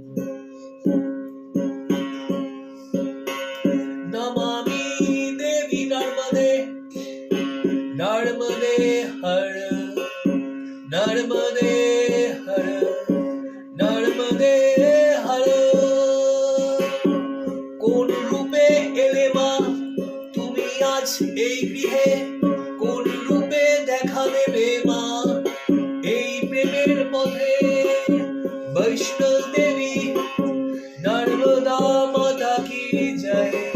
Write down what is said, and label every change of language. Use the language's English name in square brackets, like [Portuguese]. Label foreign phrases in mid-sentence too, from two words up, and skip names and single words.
[Sanskrit] नमामि देवी नर्मदे नर्मदे हर नर्मदे हर नर्मदे हर [Bangla] কোন রূপে এলে মা তুমি আজ এই গৃহে কোন রূপে দেখা দেবে মা এই প্রেমের পথে বৈষ্ণব দেবী [Hindi] नर्मदा माता की जय